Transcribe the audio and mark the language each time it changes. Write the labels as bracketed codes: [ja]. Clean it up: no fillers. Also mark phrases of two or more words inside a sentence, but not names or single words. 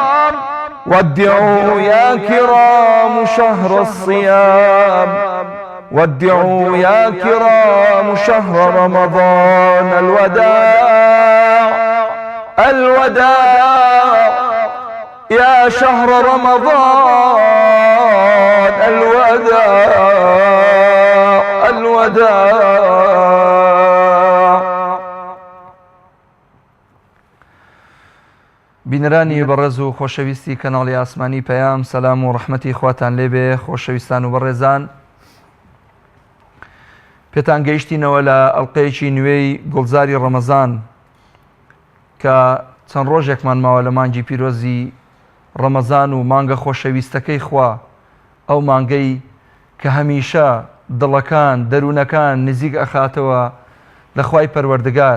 [ar] ودعوا يا كرام شهر الصيام، ودعوا يا كرام شهر رمضان. الوداع الوداع يا شهر رمضان، الوداع الوداع. [ckb] بینرانی بەڕێز و خۆشەویستی کەناڵی ئاسمانی پەیام، سەلام و ڕەحمەتی خواتان لێبێ. خۆشەویستان و بەڕێزان، پێتان گەیشتینەوە لە ئەڵقەیەکی نوێی گوڵزاری ڕەمەزان کە چەند ڕۆژێکمان ماوە لە مانگی پیرۆزی ڕەمەزان و مانگە خۆشەویستەکەی خوا، ئەو مانگەی کە هەمیشە دڵەکان دەروونەکان نزیک ئەخاتەوە لە خوای پەروەردگار.